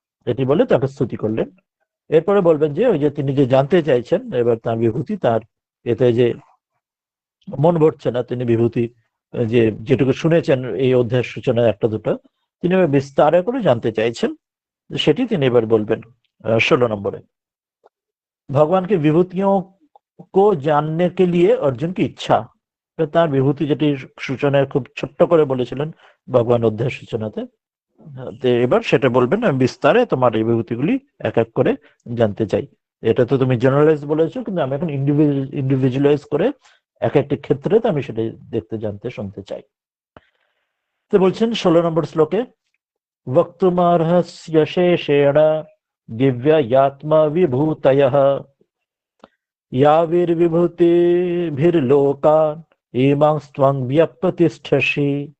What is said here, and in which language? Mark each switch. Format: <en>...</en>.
<bn>এটি বলে তাকে স্তুতি করলেন। এরপরে বলবেন যে ওই যে তিনি যে জানতে চাইছেন এবার তার বিভূতি, তার এতে যে মন ভরছে না, তিনি বিভূতি যে যেটুকু শুনেছেন এই অধ্যায়ের সূচনায় একটা দুটো, তিনি এবার বিস্তারে করে জানতে চাইছেন, সেটি তিনি এবার বলবেন 16 নম্বরে।</bn> <hi>भगवान की विभूतियों को जानने के लिए अर्जुन की इच्छा।</hi> <bn>তার বিভূতি যেটি সূচনায় খুব ছোট্ট করে বলেছিলেন ভগবান অধ্যায়ের সূচনাতে, এবার সেটা বলবেন, আমি বিস্তারে তোমার এই বিভূতিগুলি এক এক করে জানতে চাই। এটা তো তুমি জেনারেলাইজ বলেছো, কিন্তু আমি এখন ইন্ডিভিজুয়ালাইজ করে এক একটি ক্ষেত্রে তো আমি সেটা দেখতে, জানতে, শুনতে চাই। তো বলছেন 16 নম্বর শ্লোকে,</bn> <sa>वक्तुमर्हस्य शेषेण दिव्ययात्मा विभूतयः याविर्विभूतिभिर्लोकान् इमांस्त्वं व्यप्रतिष्ठसि।</sa>